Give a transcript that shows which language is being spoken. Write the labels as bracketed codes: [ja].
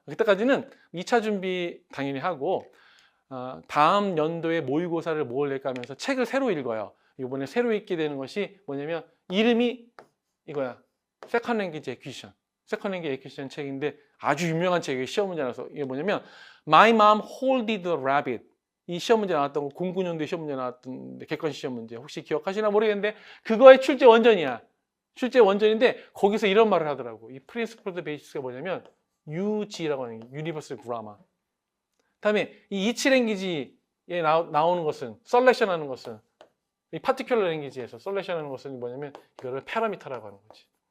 [ko] 그때까지는 2차 준비 당연히 하고 다음 연도에 모의고사를 뭘 낼까 하면서 책을 새로 읽어요. 이번에 새로 읽게 되는 것이 뭐냐면 이름이 이거야. [en] Second Language Acquisition. Second Language Acquisition [ko] 책인데 아주 유명한 책이에요. 시험 문제 나와서. 이게 뭐냐면 [en] My Mom Holded the Rabbit. [ko] 이 시험 문제 나왔던 거, 09년도에 시험 문제 나왔던 객관식 시험 문제 혹시 기억하시나 모르겠는데 그거의 출제 원전이야. 출제 원전인데 거기서 이런 말을 하더라고. 이 Principled Basis가 뭐냐면 UG라고 하는 게 Universal Grammar. 다음에 이 each language에 나오는 것은 셀렉션 하는 것은 이 particular language에서 셀렉션 하는 것은 뭐냐면 이거를 파라미터라고 하는 거지.